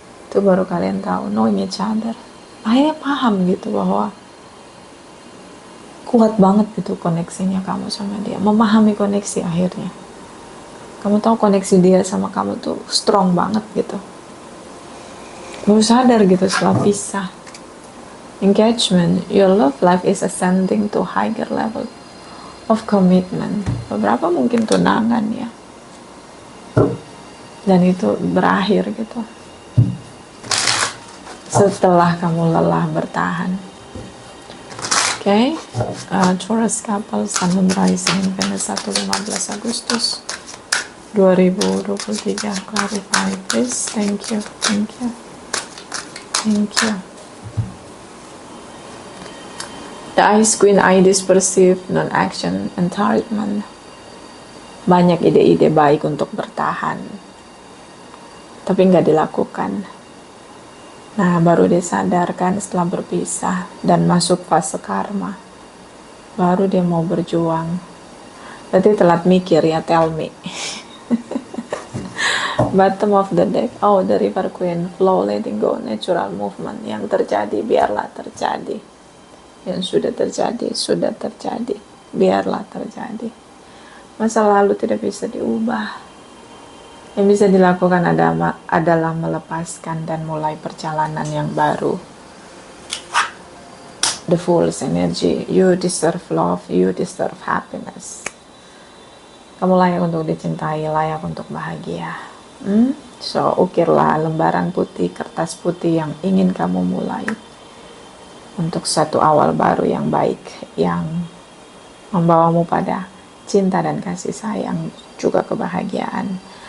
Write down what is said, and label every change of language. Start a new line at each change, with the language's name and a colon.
Indonesian: Itu baru kalian tahu,
English: knowing each other.
Indonesian: Akhirnya paham gitu bahwa kuat banget gitu koneksinya kamu sama dia. Memahami koneksi akhirnya. Kamu tahu koneksi dia sama kamu tuh strong banget gitu. Baru sadar gitu setelah pisah.
English: Engagement, your love life is ascending to higher level of commitment.
Indonesian: Beberapa mungkin tunangan ya. Dan itu berakhir gitu. Setelah kamu lelah bertahan.
English: Okay, Taurus couple, Sun and Rising in Venus 1-15 Agustus 2023. Clarify please. Thank you. Thank you. Thank you. The Ice Queen, ideas perceived, non-action, encouragement.
Indonesian: Banyak ide-ide baik untuk bertahan, tapi nggak dilakukan. Nah, baru disadarkan setelah berpisah dan masuk fase karma. Baru dia mau berjuang. Berarti telat mikir ya,
English: tell me. Bottom of the deck. Oh, the River Queen. Flow, letting go, natural movement.
Indonesian: Yang terjadi, biarlah terjadi. Yang sudah terjadi. Biarlah terjadi. Masa lalu tidak bisa diubah. Yang bisa dilakukan adalah melepaskan dan mulai perjalanan yang baru.
English: The Fool's energy. You deserve love, you deserve happiness.
Indonesian: Kamu layak untuk dicintai, layak untuk bahagia. So, ukirlah lembaran putih, kertas putih yang ingin kamu mulai. Untuk satu awal baru yang baik, yang membawamu pada cinta dan kasih sayang, juga kebahagiaan.